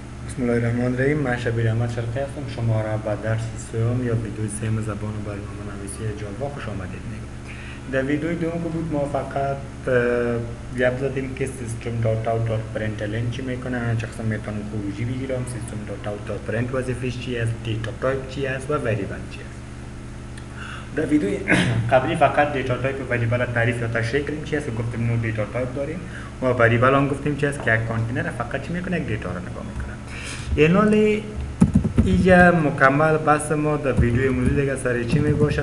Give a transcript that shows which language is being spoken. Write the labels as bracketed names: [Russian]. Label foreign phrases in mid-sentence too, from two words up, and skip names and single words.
[Persian] بسم الله الرحمن الرحیم. من شبیر احمد شرقی هستم. شما را به درس سوم یا ویدیوی سوم زبان و برنامه‌نویسی جاوا خوش آمدید میگم. در ویدیوی دوم که بود ما فقط گپ زدیم که system.out.println چی میکنه، چه قسم میتونم خروجی بگیرم، system.out.print وظیفش چی است، [English] data type [Persian] چی است و وریبل چی است. در ویدیوی قبلی فقط [English] data type [Persian] و وریبل تعریف یا تشریح کردیم چی است و گفتیم نوع [English] data type [Persian] داریم و وریبل هم گفتیم چی است که یک کانتینر فقط چی میکنه، یک دیتا رو نگاه میکنه. اینالی اینجا مکمل بحث ما در ویدیوی موضوع دیگه سر چی می باشه؟